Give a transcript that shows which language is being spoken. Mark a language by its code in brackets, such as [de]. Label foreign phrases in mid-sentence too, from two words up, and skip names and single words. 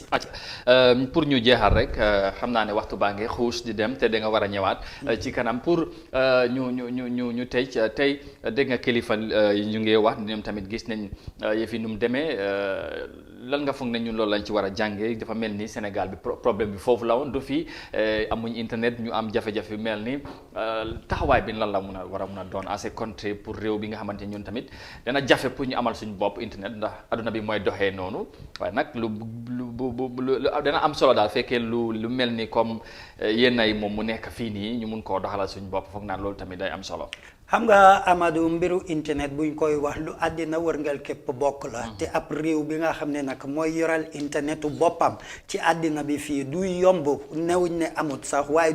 [wo] pour ñu jeexal rek xam naa ne waxtu baa ngi xuus di dem te da nga war a ñëwaat ci kanam pour ñu tey dégg nga kilifa ñu ngi wax ñoom tamit gis nañ yëfi nu mu demee lan nga foog ne ñun loolu lañ ci war a jàngee dafa mel ni Sénégal bi problème bi foofu la woon du fi amuñ internet ñu am jafe-jafe mel ni taxawaay bi lan la war a mun a doon [en] as a country [wo] pour réew bi nga xamante ñun tamit dana jafe pour ñu amal suñu bopp internet ndax aduna bi mooy doxee noonu waaye nag lu dana am solo daal fekkee lu mel ni comme yenn yi moom mu nekk fii nii ñu mun koo doxalal suñu bopp foog naa loolu tamit day am solo. xam nga Amadou mbiru internet buñ koy wax lu àddina wërngal képp bokk la te ab réew bi nga xam ne nag mooy yoral internetu boppam ci àddina bi fii duy yomb newuñ ne amut sax waaye